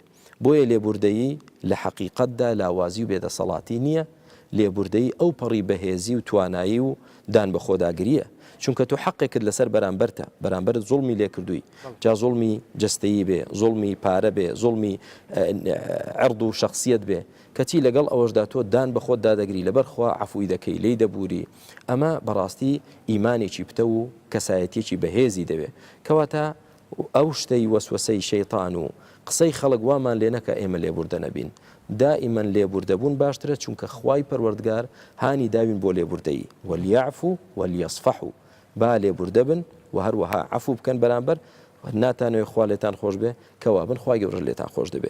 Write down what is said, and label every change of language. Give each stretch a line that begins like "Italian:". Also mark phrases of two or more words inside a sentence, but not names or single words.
Central Kurdish: بۆیە لێبوردەیی لە حەقیقەتدا لاوازی و بێدەسەڵاتی نییە، لێبوردەیی ئەو پەڕی بەهێزی و توانایی و دان بە خۆداگریە، چونکە تۆ حەقێکت لەسەر بەرامبەرتە، بەرامبەرت زوڵمی لێ کردووی، جا زوڵمی جەستەیی بێ، زوڵمی پارە بێ، زوڵمی عرض و شخصیت بێ، کەچی لەگەڵ ئەوەشدا تۆ دان بە خۆت دادەگری، لەبەر خوا عەفوی دەکەی، لێی دەبووری. ئەمە بەڕاستی ئیمانێکی پتە و کەسایەتێکی بەهێزی دەوێ. کەواتە ئەو شتەی وەسوەسەی شەیطان و قسەی خەڵک وامان لێ نەکە ئێمە لێبوردە نەبین. دائما لێبوردەبوون باشترە، چونکە خوای پەروەردگار هانی داوین بۆ لێبوردەیی
Arabic: وەلیعفو وەلیەصفەحو،
Central Kurdish: با لێبوردە بن و هەروەها عەفو بکەن بەرامبەر ناتانوێ خوا لێتان خۆش بێ کەوا بن خوای گەورە لێتان خۆش دەبێ.